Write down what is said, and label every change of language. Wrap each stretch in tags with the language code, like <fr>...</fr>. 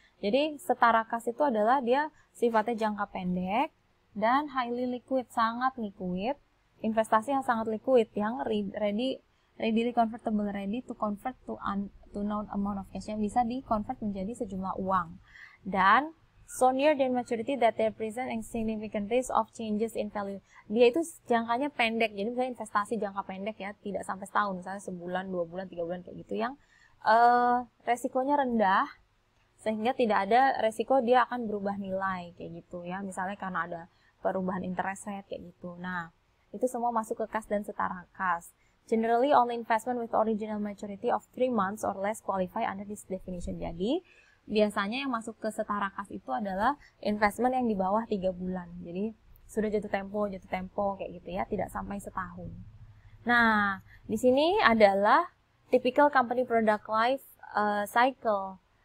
<id>Jadi setara kas itu adalah dia sifatnya jangka pendek dan highly liquid, sangat liquid, investasi yang sangat liquid, yang</id> <en>readily convertible, ready to convert to known amount of cash,</en> <id>yang bisa di-convert menjadi sejumlah uang.</id> <en>Dan so near their maturity that they present a significant risk of changes in value.</en> <id>Dia itu jangkanya pendek, jadi misalnya investasi jangka pendek ya, tidak sampai setahun, misalnya sebulan, 2 bulan, 3 bulan kayak gitu, yang resikonya rendah, sehingga tidak ada resiko dia akan berubah nilai kayak gitu ya, misalnya karena ada perubahan interest rate kayak gitu. Nah, itu semua masuk ke kas dan setara kas.</id> <en>Generally, only investment with original maturity of 3 months or less qualify under this definition.</en> <id>Jadi, biasanya yang masuk ke setara kas itu adalah investment yang di bawah 3 bulan. Jadi, sudah jatuh tempo kayak gitu ya, tidak sampai setahun. Nah, di sini adalah</id> <en>typical company product life cycle.</en>